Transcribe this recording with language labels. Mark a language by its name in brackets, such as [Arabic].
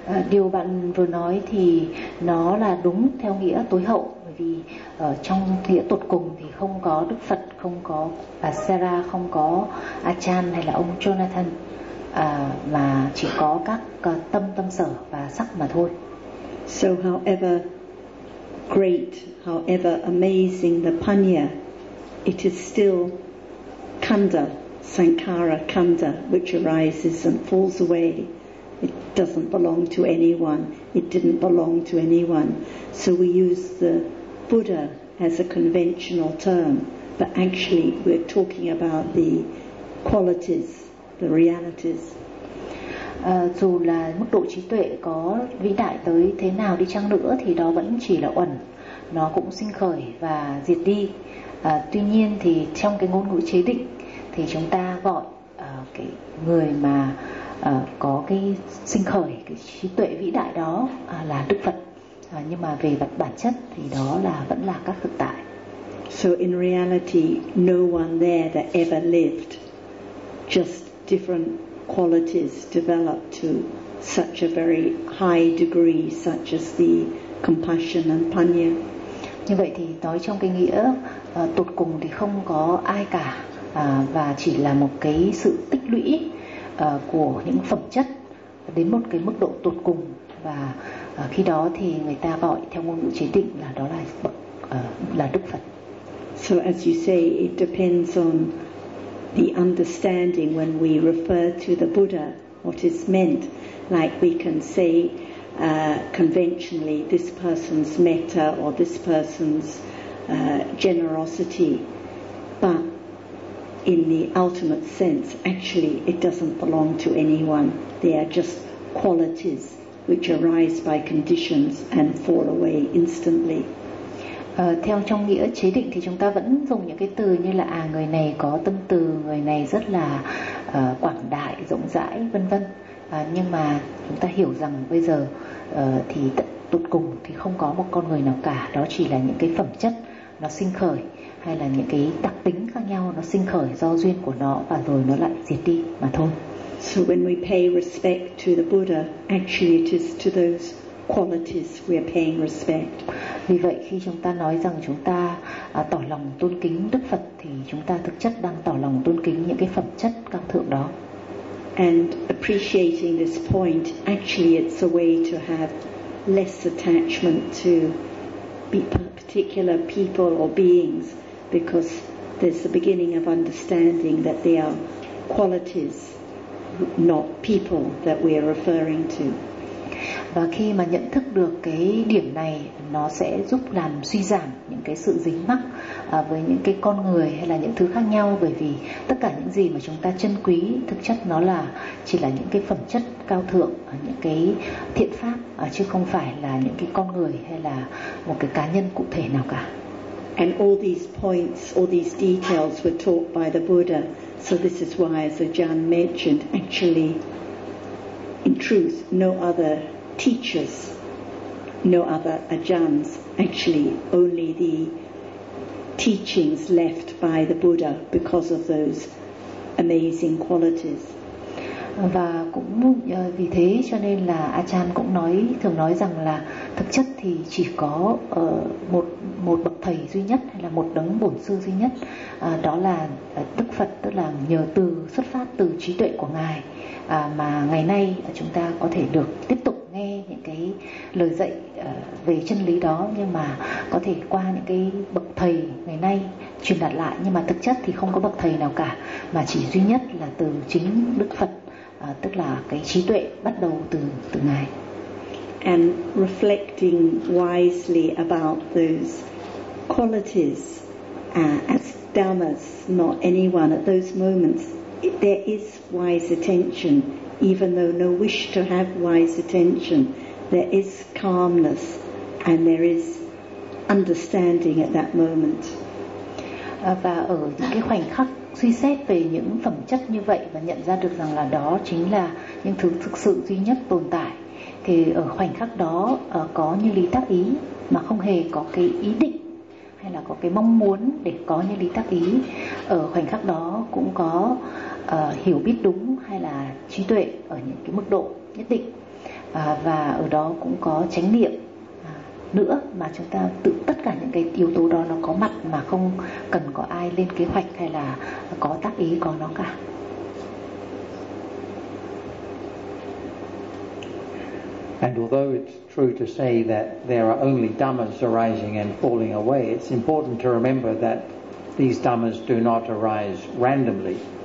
[Vietnamese] Điều bạn vừa nói thì nó là đúng theo nghĩa tối hậu, bởi vì trong nghĩa tột cùng thì không có Đức Phật, không có bà Sarah, không có Achan hay là ông Jonathan. Mà chỉ có các tâm, tâm sở và sắc mà thôi. [English] So however great, however amazing the Panya, it is still Kanda, Sankara Kanda, which arises and falls away. It doesn't belong to anyone. It didn't belong to anyone. So we use the Buddha as a conventional term, but actually we're talking about the qualities, the realities. [Vietnamese] Dù là mức độ trí tuệ có vĩ đại tới thế nào đi chăng nữa thì đó vẫn chỉ là uẩn, nó cũng sinh khởi và diệt đi. Tuy nhiên thì trong cái ngôn ngữ chế định thì chúng ta gọi cái người mà có cái sinh khởi, cái trí tuệ vĩ đại đó là Đức Phật. Nhưng mà về mặt bản chất thì đó là vẫn là các thực tại. [English] So in reality, no one there that ever lived, just different qualities developed to such a very high degree, such as the compassion and panya. [Vietnamese] Như vậy thì nói trong cái nghĩa tột cùng thì không có ai cả, và chỉ là một cái sự tích lũy của những phẩm chất đến một cái mức độ tột cùng, và khi đó thì người ta gọi theo ngôn ngữ chế định là đó là Đức Phật. [English] So as you say, it depends on the understanding when we refer to the Buddha, what is meant. Like we can say conventionally, this person's metta or this person's generosity, but in the ultimate sense, actually it doesn't belong to anyone. They are just qualities which arise by conditions and fall away instantly. [Vietnamese] Theo trong nghĩa chế định thì chúng ta vẫn dùng những cái từ như là người này có tâm từ, người này rất là quảng đại, rộng rãi, vân vân. Nhưng mà chúng ta hiểu rằng bây giờ thì tột cùng thì không có một con người nào cả, đó chỉ là những cái phẩm chất nó sinh khởi, hay là những cái đặc tính khác nhau nó sinh khởi do duyên của nó và rồi nó lại diệt đi mà thôi. [English] So when we pay respect to the Buddha, actually it is to those qualities we are paying respect. [Vietnamese] Vì vậy khi chúng ta nói rằng chúng ta tỏ lòng tôn kính Đức Phật thì chúng ta thực chất đang tỏ lòng tôn kính những cái phẩm chất cao thượng đó. [English] And appreciating this point, actually it's a way to have less attachment to particular people or beings, because there's the beginning of understanding that they are qualities, not people that we are referring to. [Vietnamese] Và khi mà nhận thức được cái điểm này, nó sẽ giúp làm suy giảm những cái sự dính mắc với những cái con người hay là những thứ khác nhau, bởi vì tất cả những gì mà chúng ta trân quý thực chất nó là chỉ là những cái phẩm chất cao thượng, những cái thiện pháp, chứ không phải là những cái con người hay là một cái cá nhân cụ thể nào cả. [English] And all these points, all these details were taught by the Buddha, so this is why, as Ajahn mentioned, actually in truth no other teachers, no other ajahns, actually only the teachings left by the Buddha because of those amazing qualities. [Vietnamese] Và cũng vì thế cho nên là Ajahn cũng nói, thường nói rằng là thực chất thì chỉ có một bậc thầy duy nhất hay là một đấng bổn sư duy nhất, đó là Đức Phật, tức là nhờ từ xuất phát từ trí tuệ của ngài mà ngày nay chúng ta có thể được tiếp tục nghe những cái lời dạy về chân lý đó, nhưng mà có thể qua những cái bậc thầy ngày nay truyền đạt lại, nhưng mà thực chất thì không có bậc thầy nào cả, mà chỉ duy nhất là từ chính Đức Phật, tức là cái trí tuệ bắt đầu từ ngài. [English] And reflecting wisely about those qualities as dhammas, not anyone, at those moments there is wise attention, even though no wish to have wise attention. there is calmness and there is understanding at that moment. [Vietnamese] Và ở cái khoảnh khắc suy xét về những phẩm chất như vậy và nhận ra được rằng là đó chính là những thứ thực sự duy nhất tồn tại, thì ở khoảnh khắc đó có như lý tác ý mà không hề có cái ý định hay là có cái mong muốn để có như lý tác ý. Ở khoảnh khắc đó cũng có hiểu biết đúng hay là trí tuệ ở những cái mức độ nhất định, và ở đó cũng có chánh niệm nữa, mà chúng ta tự tất cả những cái yếu tố đó nó có mặt mà không cần có ai lên kế hoạch hay là có tác ý có nó cả. [English] And although it's true to say that there are only dhammas arising and falling away, it's important to remember that these dhammas do not arise randomly.